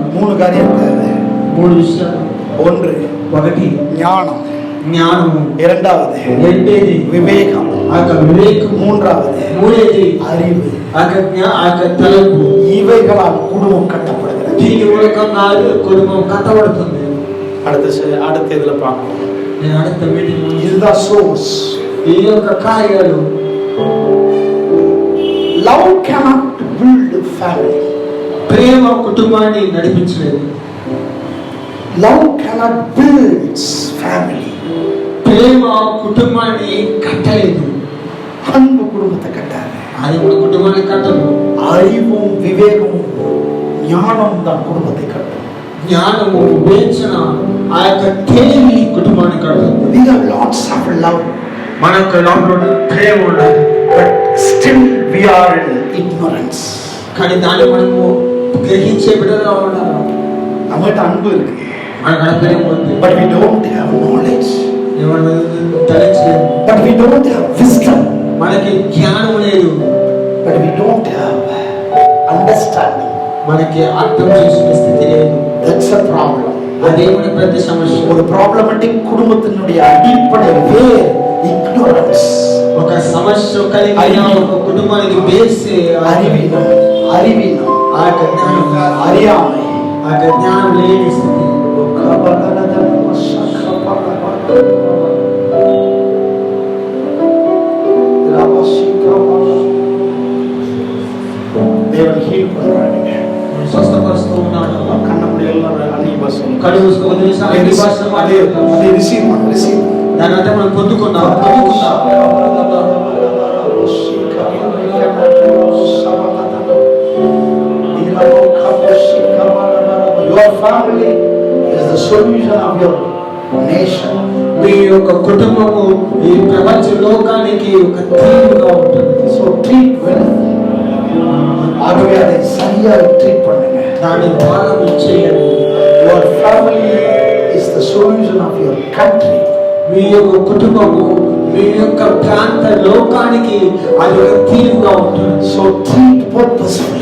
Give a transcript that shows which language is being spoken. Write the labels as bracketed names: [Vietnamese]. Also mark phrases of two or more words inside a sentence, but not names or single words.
[Tamil] 3 காரியம் தேவை. [Telugu] 3 విషయాలు. [Tamil] 1 ஞானம், [Telugu] జ్ఞానము. [Tamil] 2 விவேகம், [Telugu] వివేకం. [Tamil] 3 அறிவு, [Telugu] తలంపు. [Tamil] இவைகளால் குடும்பம் கட்டப்படுகிறது. [Telugu] దీని మూలకంగా కుటుంబం కట్టబడుతుంది. [Tamil] அடுத்த இதுல பார்ப்போம். [Telugu] నేను அடுத்த మీటింగ్ [Tamil] இதுதான் சோர்ஸ். [Telugu] ఈ యొక్క కార్యాలు. [English] లవ్ cannot build family. [Telugu] ప్రేమ కుటుంబాన్ని నడిపించలేదు. [English] లవ్ cannot build family. [Telugu] ప్రేమ కుటుంబాన్ని కట్టలేదు. [Tamil] அன்பு குடும்பத்தை கட்டாது. [Telugu] అది మన కుటుంబాన్ని కట్టదు. [Tamil] அறிவும் விவேகமும் ஞானம் தான் குடும்பத்தை கட்டும். [Telugu] జ్ఞానము, వివేచన, ఆ యొక్క తెలివి కుటుంబాన్ని కడుతుంది. [English] We have lots of love. [Telugu] మనకు లోపల ప్రేమ ఉన్నది. [English] But still we are in ignorance. [Telugu] కానీ దాన్ని మనము గ్రహించే బిడ్డగా ఉండాలి. [Tamil] நம்மகிட்ட அன்பு இருக்கு, [Telugu] మనకు ప్రేమ ఉంది. [English] but we don't have knowledge. But we don't have wisdom. [Telugu] మనకి జ్ఞానం లేదు. [English] But we don't have understanding. [Telugu] మనకి అర్థం చేసుకునే స్థితి లేదు. [English] That's a problem. [Telugu] అదే మన పెద్ద సమస్య. [Tamil] ஒரு ப்ராப்ளமேட்டிக் குடும்பத்தினுடைய அடிப்படை வேர் ignorance. [Telugu] ఒక సమస్య కలిగిన ఒక కుటుంబానికి బేస్ [Tamil] அறிவீனம், [Telugu] ఆ జ్ఞానం, [Tamil] அறியாமை, [Telugu] ఆ జ్ఞానం లేని స్థితి. [Tamil] தேவன் ஹீல் பண்றாங்க. [Telugu] స్వస్థపరుస్తూ ఉన్నాడు. కన్నప్పుడు எல்லாரும் అన్ని భాషలు కళ్ళు మూసుకొని వదిలేసాం. అన్ని భాషలు మాట్లాడుతాం. అదే రిసీవ్ దాని అంటే మనం పొందుకున్నాం. [English] Your family is the solution of your nation. [Telugu] మీ యొక్క కుటుంబము ఈ ప్రపంచ లోకానికి ఒక తీరుగా ఉంటుంది. [English] So treat well. [Tamil] ஆகவே அதை சரியாக ட்ரீட் பண்ணுங்க. [Telugu] దాన్ని బాగా చేయండి. [English] Your family is the solution of your country. [Telugu] మీ యొక్క కుటుంబము మీ యొక్క ప్రాంత లోకానికి అది ఒక తీరుగా ఉంటుంది. [English] So treat purposefully.